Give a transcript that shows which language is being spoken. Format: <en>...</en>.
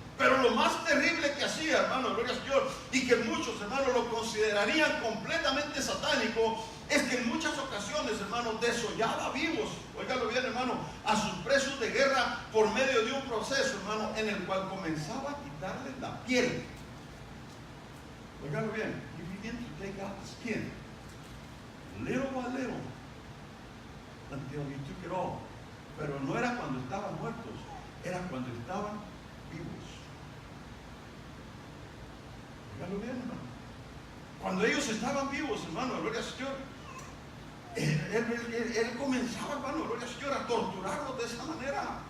<es>Pero lo más terrible que hacía, hermano, gloria al Señor, y que muchos, hermanos, lo considerarían completamente satánico, es que en muchas ocasiones, hermano, desollaba vivos, óigalo bien, hermano, a sus presos de guerra por medio de un proceso, hermano, en el cual comenzaba a quitarles la piel. Óigalo bien,</es> <en>he began to take out the skin, little by little, until he took it all.</en> <es>Pero no era cuando estaban muertos, era cuando estaban vivos. Óigalo bien, hermano. Cuando ellos estaban vivos, hermano, gloria al Señor, él comenzaba, hermano, gloria al Señor, a torturarlos de esa manera.</es>